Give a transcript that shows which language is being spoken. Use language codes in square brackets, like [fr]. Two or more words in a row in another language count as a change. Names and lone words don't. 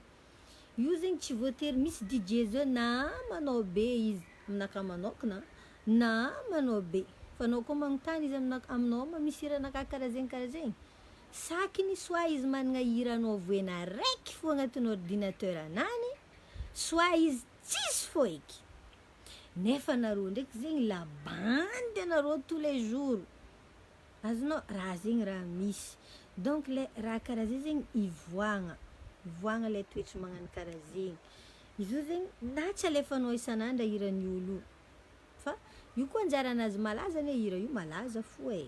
[mg] Io zegny tsy voatery misy DJ zao na manao be izy aminaka manokana na manao be. Fa anao koa magnontany izy aminao misy hiranaka karaha zegny. Sakiny soit izy managna hiranao voena raiky fô agnatin'ny ordinateur anany, soit izy tsisy fô eky. Nefa anareo ndraiky zegny [fr] la bande [mg] anareo [fr] tous les jours. [mg] Azonao raha zegny raha misy. Donc le raha karaha zegny ivoagna le toetra magnano karaha zegny. Izy io zegny na tsy alefanao isan'andra hiran'ny olo. Fa io koa anjara anazy malaza le hira io malaza fo e.